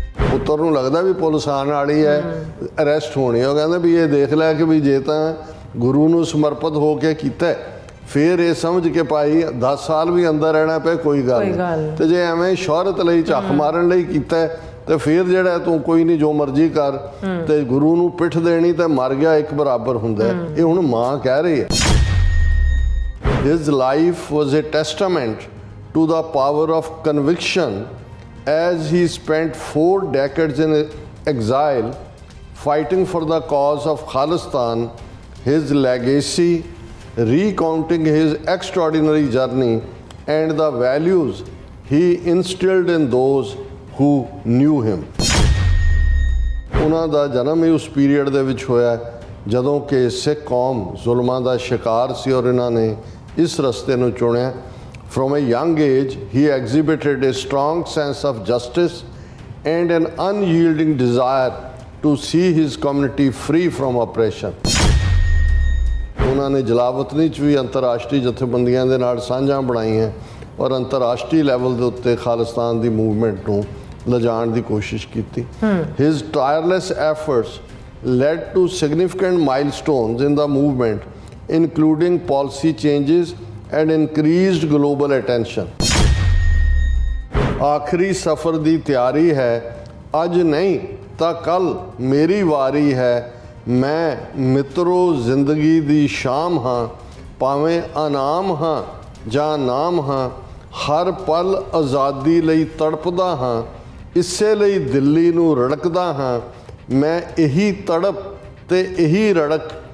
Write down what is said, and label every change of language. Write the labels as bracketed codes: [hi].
[pa] ਪੁੱਤਰ ਨੂੰ ਲੱਗਦਾ ਵੀ ਪੁਲਿਸ ਆਉਣ ਵਾਲੀ ਹੈ, ਅਰੈਸਟ ਹੋਣੀ, ਉਹ ਕਹਿੰਦੇ ਵੀ ਇਹ ਦੇਖ ਲਿਆ ਕਿ ਵੀ ਜੇ ਤਾਂ ਗੁਰੂ ਨੂੰ ਸਮਰਪਿਤ ਹੋ ਕੇ ਕੀਤਾ, ਫਿਰ ਇਹ ਸਮਝ ਕੇ ਭਾਈ 10 ਸਾਲ ਵੀ ਅੰਦਰ ਰਹਿਣਾ ਪਏ ਕੋਈ ਗੱਲ ਨਹੀਂ, ਤੇ ਜੇ ਐਵੇਂ ਸ਼ੋਹਰਤ ਲਈ ਝੱਖ ਮਾਰਨ ਲਈ ਕੀਤਾ ਤੇ ਫਿਰ ਜਿਹੜਾ ਤੂੰ ਕੋਈ ਨਹੀਂ ਜੋ ਮਰਜ਼ੀ ਕਰ, ਤੇ ਗੁਰੂ ਨੂੰ ਪਿੱਠ ਦੇਣੀ ਤੇ ਮਰ ਗਿਆ ਇੱਕ ਬਰਾਬਰ ਹੁੰਦਾ। ਇਹ ਹੁਣ ਮਾਂ ਕਹਿ ਰਹੀ ਹੈ। [en] His life was a testament to the power of conviction as he spent 4 decades in exile fighting for the cause of Khalistan. His legacy, recounting his extraordinary journey and the values he instilled in those who knew him. [pa] ਉਹਨਾਂ ਦਾ ਜਨਮ ਹੀ ਉਸ period ਦੇ ਵਿੱਚ ਹੋਇਆ ਜਦੋਂ ਕਿ ਸਿੱਖ ਕੌਮ ਜ਼ੁਲਮਾਂ ਦਾ ਸ਼ਿਕਾਰ ਸੀ, ਔਰ ਇਹਨਾਂ ਨੇ ਇਸ ਰਸਤੇ ਨੂੰ ਚੁਣਿਆ। [en] From a young age, he exhibited a strong sense of justice and an unyielding desire to see his community free from oppression. [pa] ਉਹਨਾਂ ਨੇ ਜਲਾਵਤਨੀ 'ਚ ਵੀ ਅੰਤਰਰਾਸ਼ਟਰੀ ਜਥੇਬੰਦੀਆਂ ਦੇ ਨਾਲ ਸਾਂਝਾਂ ਬਣਾਈਆਂ, ਔਰ ਅੰਤਰਰਾਸ਼ਟਰੀ ਲੈਵਲ ਦੇ ਉੱਤੇ ਖਾਲਿਸਤਾਨ ਦੀ ਮੂਵਮੈਂਟ ਨੂੰ ਲਿਜਾਣ ਦੀ ਕੋਸ਼ਿਸ਼ ਕੀਤੀ। [en] His tireless efforts led to significant milestones in the movement, including policy changes and increased global attention. [pa] ਆਖਰੀ ਸਫ਼ਰ ਦੀ ਤਿਆਰੀ ਹੈ, ਅੱਜ ਨਹੀਂ ਤਾਂ ਕੱਲ ਮੇਰੀ ਵਾਰੀ ਹੈ, ਮੈਂ ਮਿੱਤਰੋ ਜ਼ਿੰਦਗੀ ਦੀ ਸ਼ਾਮ ਹਾਂ, ਭਾਵੇਂ ਅਨਾਮ ਹਾਂ ਜਾਂ ਨਾਮ ਹਾਂ, ਹਰ ਪਲ ਆਜ਼ਾਦੀ ਲਈ ਤੜਪਦਾ ਹਾਂ, ਇਸੇ ਲਈ ਦਿੱਲੀ ਨੂੰ ਰੜਕਦਾ ਹਾਂ, ਮੈਂ ਇਹੀ ਤੜਪ ਤੇ ਇਹੀ ਰੜਕ